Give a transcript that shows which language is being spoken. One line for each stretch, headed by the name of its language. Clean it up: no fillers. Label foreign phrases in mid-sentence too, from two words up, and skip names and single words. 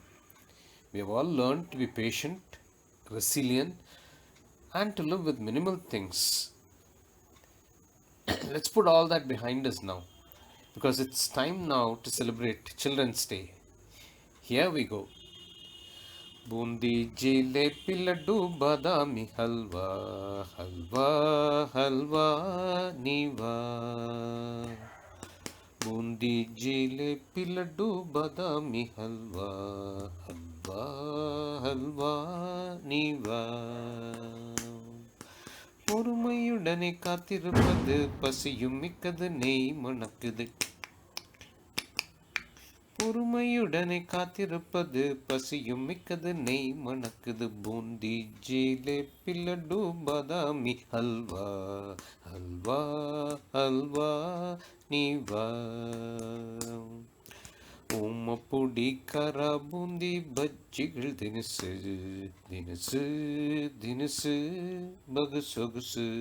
English: We have all learned to be patient, resilient, and to live with minimal things. Let's put all that behind us now, because it's time now to celebrate Children's Day. Here we go.
Tamil: பூந்தி ஜிலேபி லட்டு பாதாமி ஹல்வா ஹல்வா ஹல்வா நீ வா பூந்தி ஜிலேபி லட்டு பாதாமி ஹல்வா ஹல்வா ஹல்வா நீ வா பொறுமையுடனே காத்திருப்பது பசியும் மிக்கது நெய் மணக்குது பொறுமையுடனே காத்திருப்பது பசியும் மிக்கது நெய் மணக்குது பூந்தி ஜிலேபி லட்டு பாதாமி ஹல்வா ஹல்வா ஹல்வா நீவா ஓமப்பொடி கரா பூந்தி பஜ்ஜிகள் தினுசு தினுசு தினுசு பகு சொகுசு